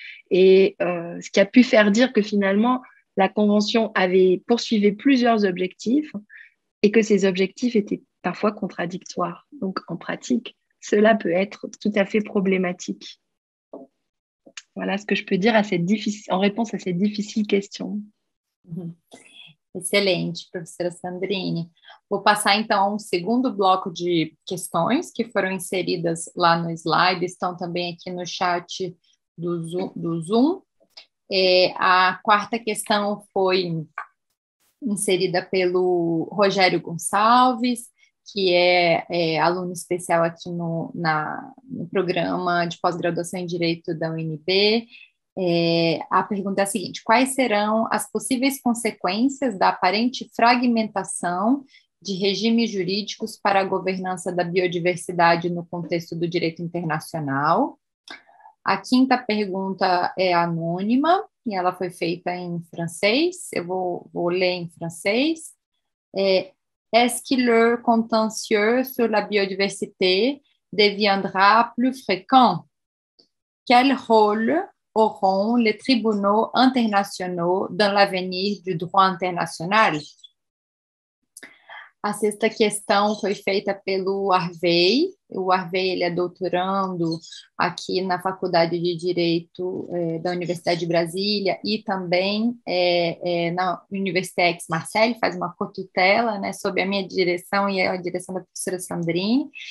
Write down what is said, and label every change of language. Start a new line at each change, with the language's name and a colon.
French: Et ce qui a pu faire dire que finalement, la Convention poursuivait plusieurs objectifs et que ces objectifs étaient parfois contradictoires. Donc, en pratique, cela peut être tout à fait problématique. Voilà ce que je peux dire en réponse à cette difficile question.
Portuguese: Excelente, professora Sandrine. Vou passar, então, ao segundo bloco de questões que foram inseridas lá no slide, estão também aqui no chat do Zoom. A quarta questão foi inserida pelo Rogério Gonçalves, que é aluno especial aqui no programa de pós-graduação em Direito da UNB. A pergunta é a seguinte: quais serão as possíveis consequências da aparente fragmentação de regimes jurídicos para a governança da biodiversidade no contexto do direito internacional? A quinta pergunta é anônima, e ela foi feita em francês. Eu vou ler em francês.
French: Est-ce que le contentieux sur la biodiversité deviendra plus fréquent? Quel rôle auront les tribunaux internationaux dans l'avenir du droit international?
Portuguese: A sexta questão foi feita pelo Harvey. O Harvey, ele é doutorando aqui na Faculdade de Direito da Universidade de Brasília e também na Université Aix-Marseille, faz uma cotutela, né, sob a minha direção e a direção da professora Sandrine.